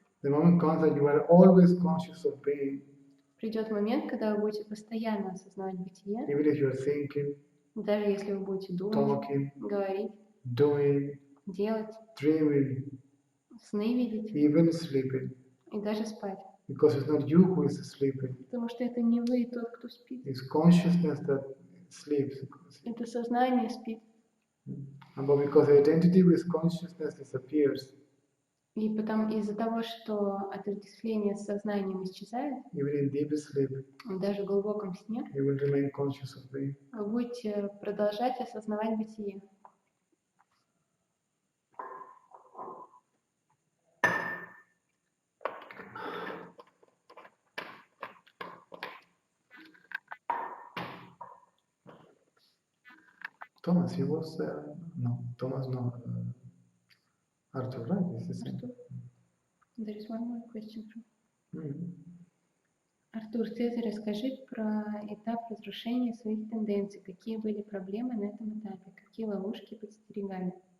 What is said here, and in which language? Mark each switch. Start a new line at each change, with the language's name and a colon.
English: The moment comes that you are always conscious of being.
Russian: Придет момент, когда вы будете постоянно осознавать бытие.
English: Even if you are thinking,
Russian: даже если вы будете думать,
English: talking,
Russian: говорить,
English: doing,
Russian: делать,
English: dreaming,
Russian: сны видеть,
English: even sleeping.
Russian: И даже спать.
English: Because it's not you who is sleeping.
Russian: Потому что это не вы тот, кто спит.
English: It's consciousness that sleeps.
Russian: Это сознание спит.
English: But because the identity with consciousness disappears.
Russian: И потом из-за того, что отождествление с сознанием исчезает,
English: even in deep sleep,
Russian: даже в глубоком сне,
English: you will remain conscious of being.
Russian: Вы будете продолжать осознавать бытие.
English: Thomas, he was, no, Thomas, no, Arthur, right? It's the same.
Russian: Артур.
English: There is one more question from Mm.
Russian: Артур. Цезарь, расскажи про этап разрушения своих тенденций. Какие были проблемы на этом этапе? Какие ловушки подстерегали?